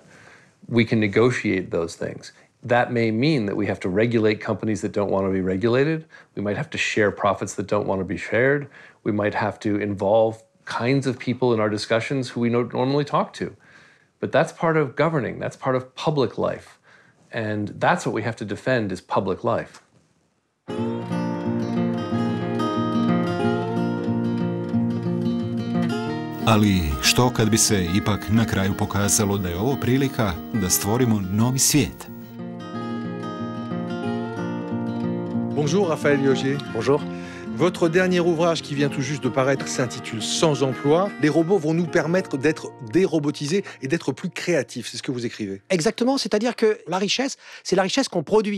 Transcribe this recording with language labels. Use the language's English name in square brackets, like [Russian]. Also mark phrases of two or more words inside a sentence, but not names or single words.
[English] We can negotiate those things. That may mean that we have to regulate companies that don't want to be regulated. We might have to share profits that don't want to be shared. We might have to involve kinds of people in our discussions who we don't normally talk to. But that's part of governing. That's part of public life. And that's what we have to defend is public life. [Croatian] Ali što kad bi se ipak na kraju pokazalo da je ovo prilika da stvorimo novi svijet? [French] Bonjour Raphaël Liogier. Bonjour. Votre dernier ouvrage qui vient tout juste de paraître s'intitule Sans emploi. Les robots vont nous permettre d'être dérobotisés et d'être plus créatifs. C'est ce que vous écrivez. Exactement, c'est-à-dire que la richesse, c'est la richesse qu'on produit.